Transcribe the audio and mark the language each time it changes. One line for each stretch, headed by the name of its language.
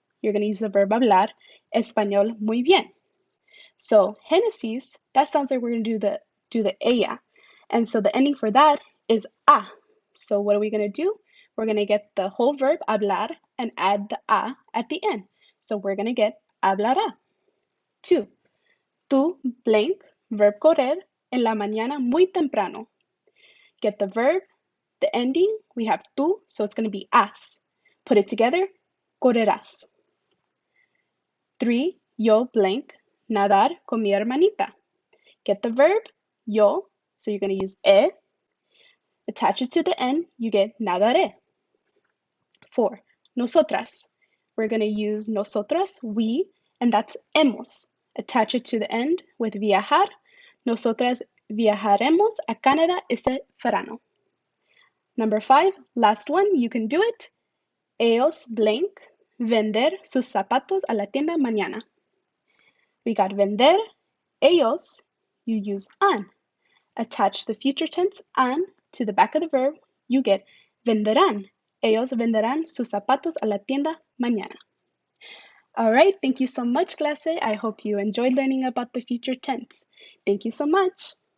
English: you're going to use the verb hablar.
Spanish: Español, muy bien.
English: So Génesis, that sounds like we're going to do the ella. And so the ending for that is a. So what are we going to do? We're going to get the whole verb hablar and add the a at the end. So we're going to get hablará. 2.
Spanish: Tú, blank, verb correr, en la mañana muy temprano.
English: Get the verb, the ending, we have tú, so it's going to be as. Put it together, correrás. 3. Yo, blank,
Spanish: nadar con mi hermanita.
English: Get the verb, yo, so you're going to use attach it to the end, you get nadaré. 4. Nosotras. We're going to use nosotras, we, and that's hemos. Attach it to the end with viajar.
Spanish: Nosotras viajaremos a Canadá este verano.
English: Number 5, last one, you can do it.
Spanish: Ellos, blank, vender sus zapatos a la tienda mañana.
English: We got vender, ellos, you use an. Attach the future tense an to the back of the verb, you get venderán.
Spanish: Ellos venderán sus zapatos a la tienda mañana.
English: All right, thank you so much, clase. I hope you enjoyed learning about the future tense. Thank you so much.